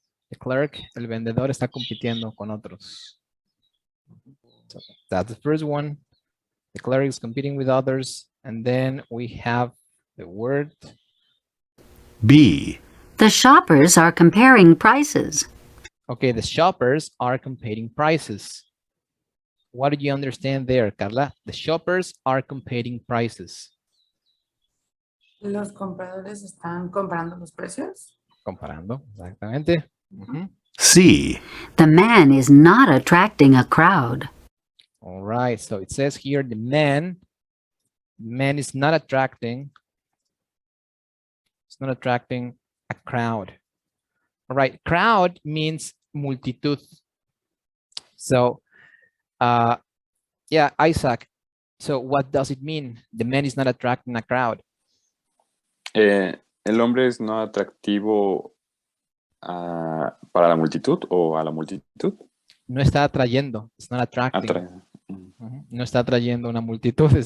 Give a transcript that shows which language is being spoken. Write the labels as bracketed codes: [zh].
[en] The clerk, [es] el vendedor está compitiendo con otros. [en] So that's the first one. The clerk is competing with others. And then we have the word. B. The shoppers are comparing prices. Okay, the shoppers are comparing prices. What did you understand there, Carla? The shoppers are comparing prices. [es] Los compradores están comparando los precios. Comparando, exactamente. Ujú. [en] C. The man is not attracting a crowd. All right, so it says here the man is not attracting. It's not attracting a crowd. All right, crowd means multitud. So, yeah, Isaac. So what does it mean? The man is not attracting a crowd. [es] ¿El hombre es no atractivo para la multitud o a la multitud? No está atrayendo. [en] It's not attracting. [es] Ujú. No está atrayendo una multitud.